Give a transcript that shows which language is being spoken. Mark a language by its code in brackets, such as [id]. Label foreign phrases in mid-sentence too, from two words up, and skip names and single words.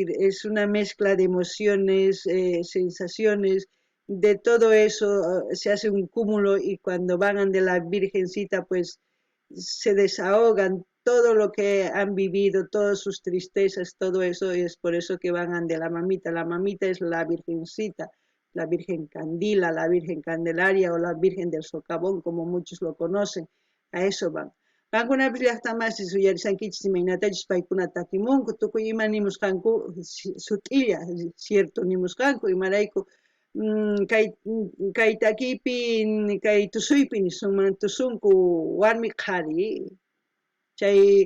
[es] Es una mezcla de emociones, sensaciones, de todo eso se hace un cúmulo y cuando van ante la Virgencita pues se desahogan todo lo que han vivido, todas sus tristezas, todo eso, y es por eso que van ante la mamita. La mamita es la Virgencita, la Virgen Candila, la Virgen Candelaria o la Virgen del Socavón, como muchos lo conocen, a eso van. [qu] Kankuna llaqtamas suyarisankichis imaynatachis paykunata takimunku tukuy ima nimusqanku sut'illa, cierto nimusqanku imarayku kay takipi kay tusuypi tusunku warmi qhari chay